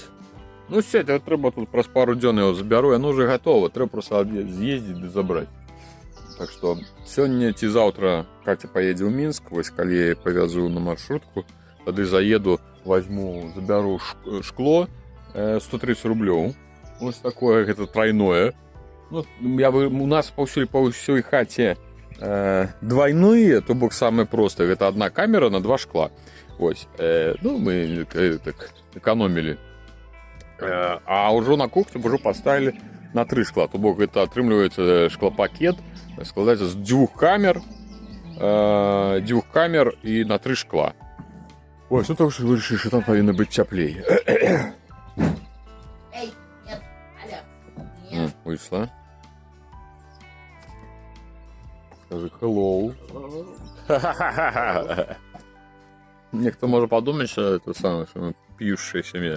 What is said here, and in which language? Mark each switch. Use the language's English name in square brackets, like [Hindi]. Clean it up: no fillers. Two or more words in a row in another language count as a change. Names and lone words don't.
[Ukrainian] Ну все, треба тут праз пару днів його заберу, воно вже готово, треба просто з'їздити і забрати. Так що сьогодні чи завтра Катя поїде в Мінськ, ось коли я її пов'язую на маршрутку, тоді заїду, возьму, заберу шкло, 130 рублів. [Russian] Ось такое, это тройное. Ну, у нас по всей хате двойные, [Belarusian] то бок [Russian] самое просто. Это одна камера на два шкла. Ось. Ну, мы так экономили. А уже на кухне уже поставили на 3 шкла. [Belarusian] То бок [Russian] это отрымливается шклопакет, складывается с 2 камер и на 3 шкла. Ось, ну так что [Ukrainian] вирішили, що там повинно [Russian] быть теплее. Эй, нет, Аля, Вышла. Скажи hello. Некто может подумать, что это самое, что мы пьющая семья.